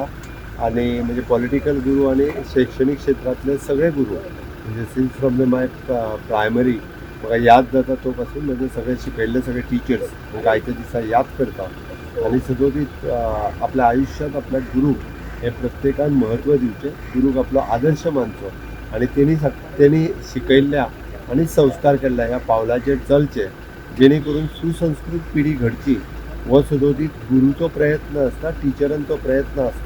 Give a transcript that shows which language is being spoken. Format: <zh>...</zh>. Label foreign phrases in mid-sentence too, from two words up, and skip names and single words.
<kok>आणि म्हणजे पॉलिटिकल गुरु आणि शैक्षणिक क्षेत्रातले सगळे गुरु म्हणजे</kok> <en>since from the my primary</en> <kok>म्हाका याद जाता तो पासून म्हणजे सगळे शिकयल्ले सगळे टिचर्स म्हाका आयच्या दिसा याद करता.</kok> <mr>आणि सदोदीत आपल्या आयुष्यात आपल्या गुरूक हे प्रत्येकान महत्व दिवचे, गुरूक आपलो आदर्श मानचो आणि तेणी शिकयल्ल्या आणि संस्कार केल्ल्या ह्या पावलाचेर चलचे, जेणे करून सुसंस्कृत पिढी घडची हो सदोदीत गुरूचो प्रयत्न असता, टिचरांचो प्रयत्न असता.</mr>